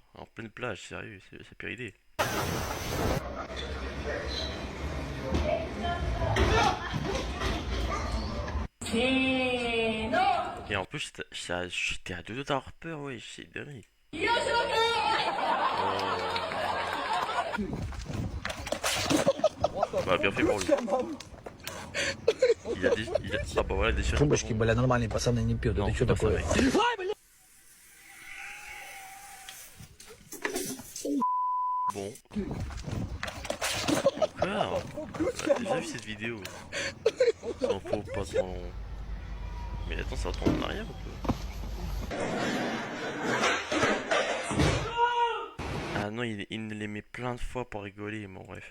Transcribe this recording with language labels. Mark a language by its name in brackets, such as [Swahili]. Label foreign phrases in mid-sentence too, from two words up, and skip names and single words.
[French] En pleine plage, sérieux, c'est pire idée. Et en plus, j'étais à 2 doigts d'avoir peur, ouais, c'est dingue. Bah, bien fait pour lui. Ah bah voilà, des choses. [Russian] Трубочки, бля, нормальные пацаны не пьют. [French] Non, [Russian] Это что [French] pas ça, [Russian] такое? [French] mec. Bon. Encore. On a déjà vu cette vidéo. S'en faut pas trop. Mais attends, ça retourne en arrière ou pas? Ah non, il les met plein de fois pour rigoler, bon bref.